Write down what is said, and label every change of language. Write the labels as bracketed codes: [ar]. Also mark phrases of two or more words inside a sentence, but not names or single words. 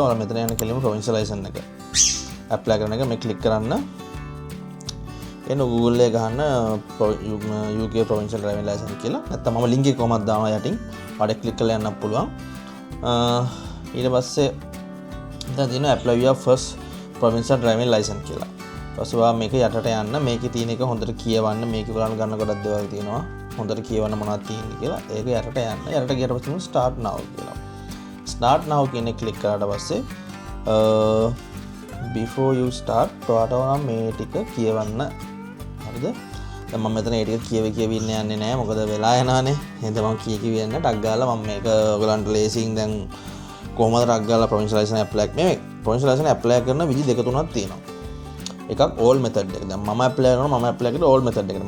[si] ඔයාලා මෙතන යන කෙලින්ම [en] provincial license [si] එක apply කරන එක මේ ක්ලික් කරන්න. එන Google එකේ ගහන්න [en] UK provincial driving license [si] කියලා. නැත්නම් මම link එක කොහමද දානවා යටින්. ඔයාලට ක්ලික් කරලා යන්න පුළුවන්. ඊට පස්සේ දැන් දින [en] apply your first provincial driving license [si] කියලා. ඊපස්සේ ඔයා මේක යටට යන්න, මේකේ තියෙන එක හොඳට කියවන්න. මේක ඔයාලන් ගන්න ගොඩක් දේවල් තියෙනවා. හොඳට කියවන්න මොනවද තියෙන්නේ කියලා. ඒක යටට යන්න. යටට ගියට පස්සේ [en] start now [si] කියලා. [en] start now [si] කියන එක ක්ලික් කරාට පස්සේ [en] before you start [si] ඔයාට මේ ටික කියවන්න. හරිද? දැන් මම මෙතන ඒ ටික කියවි ඉන්න යන්නේ නැහැ. මොකද වෙලා යනවානේ. එහෙනම් මම කියවි යන්න ටක් ගාලා මම මේක ඔයගලන්ට ලේසියෙන් දැන් කොහොමද ටක් ගාලා [en] provincial license apply [si] මේ [en] provincial license apply [si] කරන විදි දෙක තුනක් තියෙනවා. එකක් [en] all method [si] එක. දැන් මම apply කරනවා [en] all method [si] එකට.